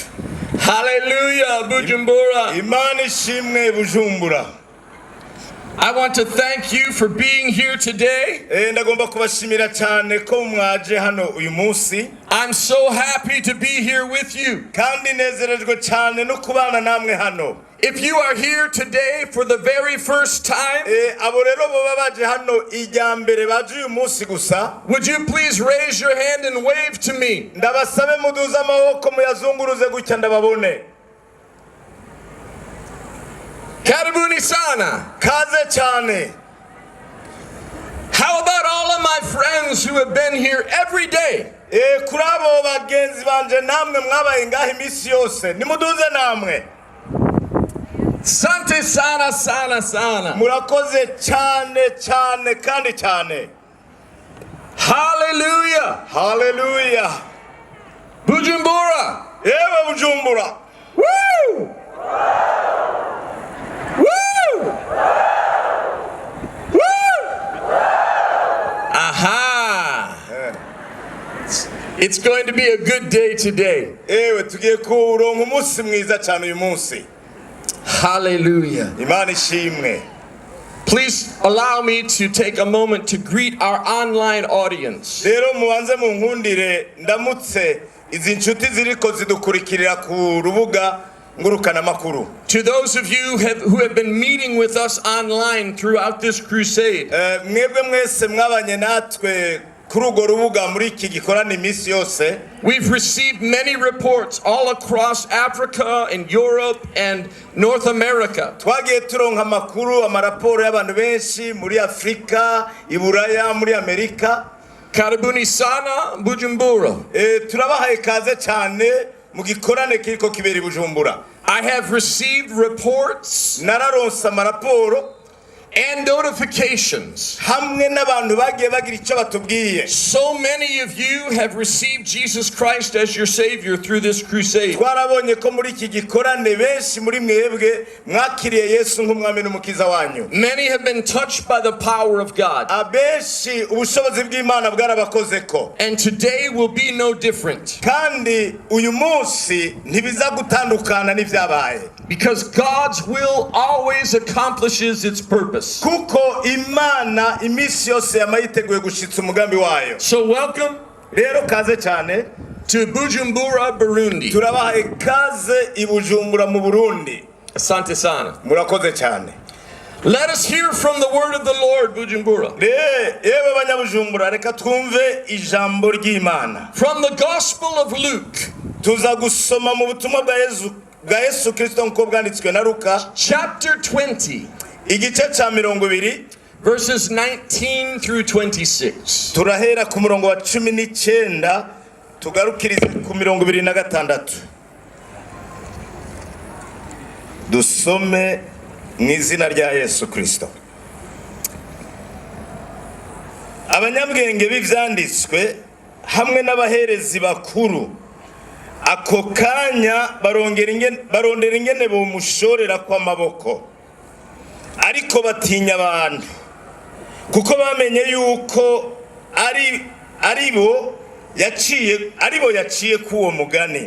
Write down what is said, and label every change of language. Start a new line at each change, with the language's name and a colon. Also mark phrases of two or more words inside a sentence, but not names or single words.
English: Hallelujah Bujumbura.
Rundi: Imana ishimwe Bujumbura.
English: I want to thank you for being here today.
Rundi: Ndagomba kubashimira cyane ko mwaje hano uyu munsi.
English: I'm so happy to be here with you.
Rundi: Kandi nezerejwe cyane no kubana namwe hano.
English: If you are here today for the very first time,
Rundi: abo rero baba baje hano ijyambere baje uyu munsi gusa,
English: would you please raise your hand and wave to me?
Rundi: Ndabasabe muduza amaboko muyazunguruze gutya ndababone.
Swahili: Karibuni sana.
Rundi: Kaze cyane.
English: How about all of my friends who have been here every day?
Rundi: Kuri abo bagenzi banje namwe mwabaye ngaho iminsi yose nimuduze namwe.
Swahili: Sante sana sana sana.
Rundi: Murakoze cyane cyane kandi cyane. Hallelujah. Hallelujah. Bujumbura. Yewe Bujumbura. Woo! Woo! Woo! Aha!
English: It's going to be a good day today.
Rundi: Ewe tugiye kuronka umunsi mwiza cyane uyu munsi. Hallelujah. Imana ishimwe.
English: Please allow me to take a moment to greet our online audience.
Rundi: Rero mubanze munkundire ndamutse izi nshuti ziriko zidukurikirira ku rubuga ngurukana makuru.
English: To those of you who have been meeting with us online throughout this crusade.
Rundi: Mwebwe mwese mwabanye natwe kuri urwo rubuga muri iki gikorana iminsi yose.
English: We've received many reports all across Africa and Europe and North America.
Rundi: Twagiye turonka amakuru amaraporo y'abantu benshi muri Afrika, Iburaya, muri Amerika.
Swahili: Karibuni sana Bujumbura.
Rundi: Turabahaye kaze cyane mu gikorane kiriko kibera Bujumbura.
English: I have received reports
Rundi: nararonsa amaraporo
English: and notifications.
Rundi: hamwe n'abantu bagiye bagira icyo batubwiye.
English: So many of you have received Jesus Christ as your Savior through this crusade.
Rundi: Twarabonye ko muri iki gikorane benshi muri mwebwe mwakiriye Yesu nk'umwami n'umukiza wanyu.
English: Many have been touched by the power of God.
Rundi: Abenshi ubushobozi bw'Imana bwarabakozeko.
English: And today will be no different.
Rundi: Kandi uyu munsi ntibiza gutandukana n'ivyabaye.
English: Because God's will always accomplishes its purpose.
Rundi: Kuko Imana imisi yose yamayiteguye gushitsa umugambi wayo.
English: So welcome
Rundi: Rero kaze cyane
English: to Bujumbura, Burundi.
Rundi: turabahaye kaze i Bujumbura mu Burundi.
Swahili: Asante sana.
Rundi: Murakoze cyane.
English: Let us hear from the word of the Lord, Bujumbura.
Rundi: Yewe banyabujumbura reka twumve ijambo ry'Imana.
English: From the Gospel of Luke,
Rundi: Tuza gusoma mu butumwa bwa Yesu Kristo nk'uko bwanditswe na Luka
English: chapter 20,
Rundi: igice cya 20
English: verses 19 through 26.
Rundi: turahera ku murongo wa 19 tugarukirize ku 26. Dusome mu izina rya Yesu Kristo. Abanyabwenge b'ivyanditswe hamwe n'abaherezi bakuru ako kanya barondera ingene bomushorera kw'amaboko, ariko batinya abantu kuko bamenye yuko aribo yaciye kuwo mugani.